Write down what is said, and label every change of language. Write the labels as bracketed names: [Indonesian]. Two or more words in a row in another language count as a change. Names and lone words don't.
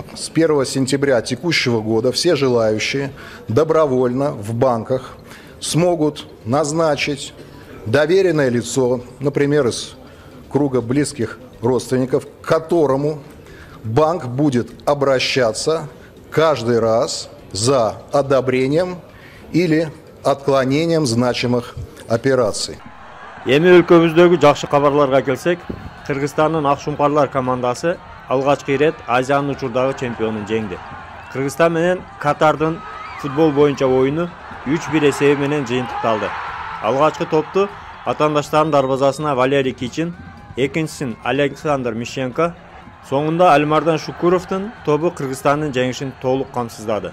[Russian] С 1 сентября текущего года все желающие добровольно в банках смогут назначить доверенное лицо, например, из круга близких родственников, к которому банк будет обращаться каждый раз за одобрением или отклонением значимых операций. [Kyrgyz] Эми өлкөбүздөгү жакшы кабарларга келсек, Кыргызстандын Акшумкарлар командасы алгачкы ирет Азиянын учурдагы чемпионун жеңди. Кыргызстан менен Катардын футбол боюнча оюну 3-1 эсеби менен жыйынтыкталды. Алгачкы топту атаандаштардын дарбазасына Валерий Кичин, экинчисин Александр Мищенко, соңунда Альмардан Шукуровдун тобу Кыргызстандын жеңишин толук камсыздады.